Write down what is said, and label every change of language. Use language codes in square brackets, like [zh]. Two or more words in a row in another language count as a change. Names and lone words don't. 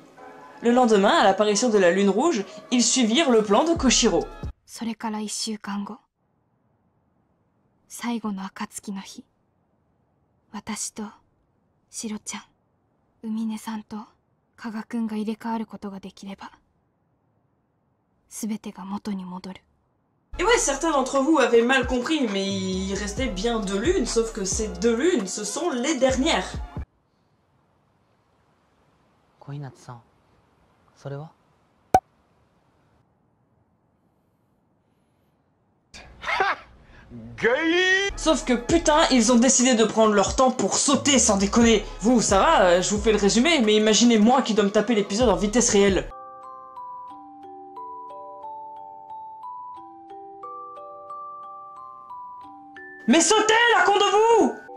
[fr] Le lendemain, à l'apparition de la lune rouge, ils suivirent le plan de Koshiro. [ja] それから1週間後、最後の暁の日、私とシロちゃん、海音さんと加賀くんが入れ替わることができれば、全てが元に戻る。 [fr] Et ouais, certains d'entre vous avaient mal compris, mais il restait bien 2 lunes, sauf que ces 2 lunes, ce sont les dernières. [ja] 小日向さん、それは？ [fr] Sauf que putain, ils ont décidé de prendre leur temps pour sauter, sans déconner. Vous, ça va, je vous fais le résumé, mais imaginez moi qui dois me taper l'épisode en vitesse réelle. Mais sautez, la con de vous!